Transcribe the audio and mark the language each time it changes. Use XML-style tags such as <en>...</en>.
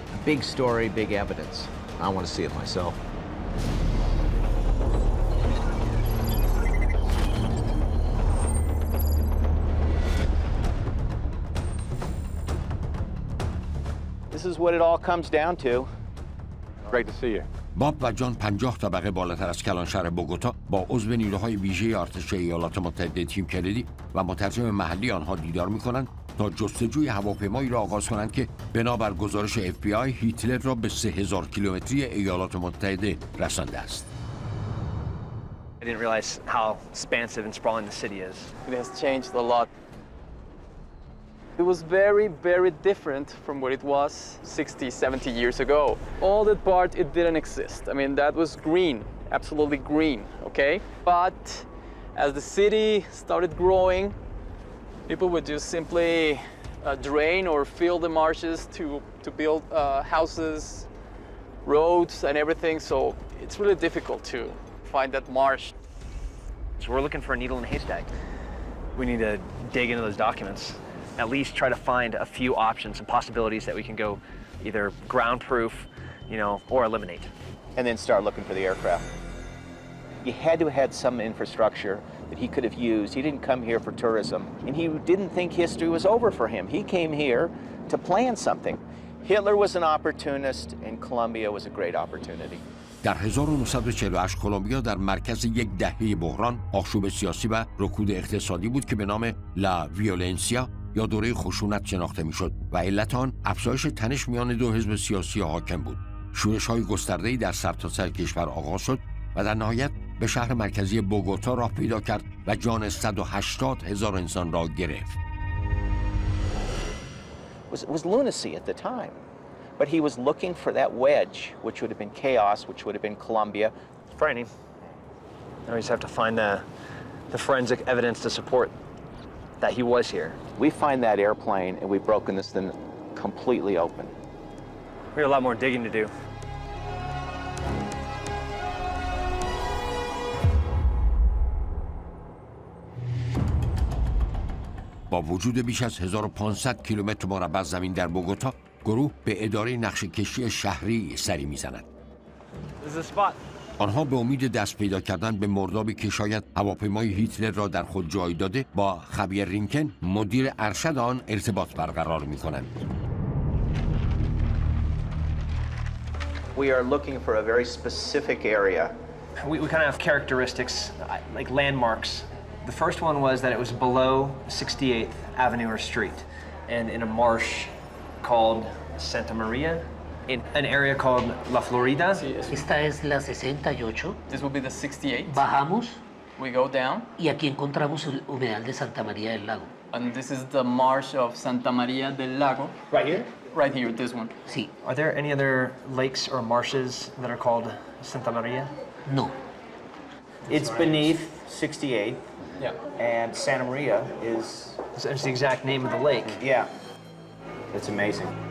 <en>Big story, big evidence. I want to see it myself. This is what it all comes down to. Great to see you.</en> <fa>باب و جان 50 طبقه بالاتر از کلانشهر بوگوتا با عضو نیروهای ویژه ارتش ایالات متحده تیم کلدی و مترجم محلی آنها دیدار می‌کنند تا جستجوی هواپیمایی را آغاز کنند که بنابر گزارش FBI هیتلر را به 3000 کیلومتری ایالات متحده رسانده است.</fa> <en>I didn't realize how expansive and sprawling the city is. It has changed a lot. It was very, very different from what it was 60, 70 years ago. All that part, it didn't exist. I mean, that was green, absolutely green, okay? But as the city started growing, people would just simply drain or fill the marshes to build houses, roads, and everything. So it's really difficult to find that marsh. So we're looking for a needle in a haystack. We need to dig into those documents, at least try to find a few options and possibilities that we can go either ground-proof, or eliminate. And then start looking for the aircraft. You had to have had some infrastructure that he could have used. He didn't come here for tourism, and he didn't think history was over for him. He came here to plan something. Hitler was an opportunist, and Colombia was a great opportunity.</en> <fa>در 1948 کلمبیا در مرکز یک دهه بحران، آشوب سیاسی و رکود اقتصادی بود که به نام لا ویولنسیا یا دوره خشونت شناخته میشد و علت آن افزایش تنش میان دو حزب سیاسی حاکم بود. شورش‌های گسترده‌ای در سرتاسر کشور آغاز شد و در نهایت به شهر مرکزی بوگوتا راه پیدا کرد و جان 180,000 انسان را گرفت.</fa> <en>It was lunacy at the time, but he was looking for that wedge, which would have been chaos, which would have been Colombia. Frightening. Now we just have to find the forensic evidence to support that he was here. We find that airplane, and we've broken this thing completely open. We have a lot more digging to do.</en> <fa>با وجود بیش از 1500 کیلومتر مربع زمین در بوگوتا، گروه به اداره نقشه‌کشی شهری سری میزند. آنها به امید دست پیدا کردن به مردابی که شاید هواپیمای هیتلر را در خود جای داده، با خبیر رینکن مدیر ارشد آن ارتباط برقرار می‌کنند.</fa> <en>We are looking for a very specific area. We kind of have characteristics, like landmarks. The first one was that it was below 68th Avenue or Street, and in a marsh called Santa Maria, in an area called La Florida.</en> <es>Esta es la 68.</es> <en>This will be the 68.</en> <es>Bajamos.</es> <en>We go down.</en> <es>Y aquí encontramos el humedal de Santa María del Lago.</es> <en>And this is the marsh of Santa Maria del Lago. Right here? Right here, this one.</en> <es>Sí.</es> <en>Are there any other lakes or marshes that are called Santa Maria? No. It's beneath 68. Yeah. And Santa Maria is... It's the exact name of the lake. Yeah. It's amazing.</en>